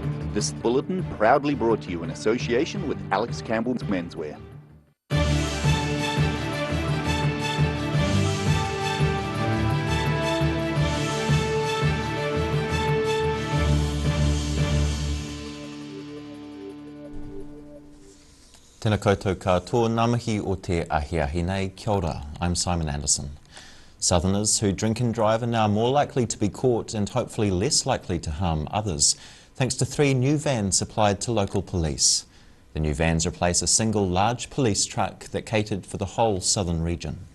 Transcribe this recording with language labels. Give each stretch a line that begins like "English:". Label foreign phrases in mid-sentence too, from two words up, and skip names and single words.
English: This bulletin proudly brought to you in association with Alex Campbell's Menswear.
Māori: Tēnā koutou katoa, ngā mihi o te ahiahi nei, kia ora,
English: I'm Simon Anderson. Southerners who drink and drive are now more likely to be caught and hopefully less likely to harm others, thanks to 3 new vans supplied to local police. The new vans replace a single large police truck that catered for the whole southern region.